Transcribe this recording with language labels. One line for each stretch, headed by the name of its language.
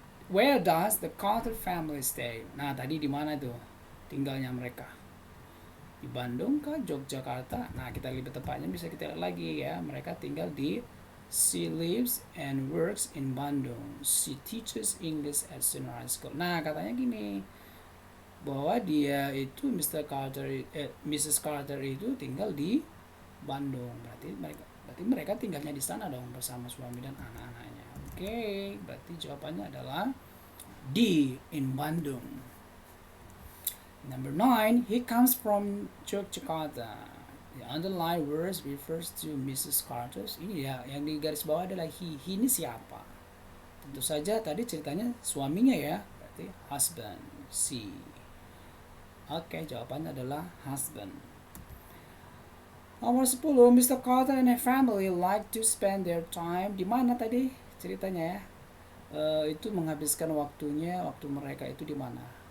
English: Where does the Carter family stay?
Indonesian: Nah, tadi di mana tuh tinggalnya mereka? Di Bandung kah, Yogyakarta? Nah, kita lebih tepatnya bisa kita lihat lagi ya. Mereka tinggal di
English: She lives and works in Bandung. She teaches English at Senior High School.
Indonesian: Nah, katanya gini, bahwa dia itu Mrs. Carter itu tinggal di Bandung. Berarti mereka tinggalnya di sana dong bersama suami dan anak-anaknya. Oke, berarti jawabannya adalah D,
English: in Bandung. Number 9, he comes from Yogyakarta. The underlined words refers to Mrs. Carter.
Indonesian: Ini ya, yang di garis bawah adalah he. He ini siapa? Tentu saja tadi ceritanya suaminya ya, berarti husband, C. Oke, jawabannya adalah husband. Nomor 10, Mr.
English: Carter and her family like to spend their time.
Indonesian: Di mana tadi ceritanya ya? Itu menghabiskan waktu mereka itu di mana?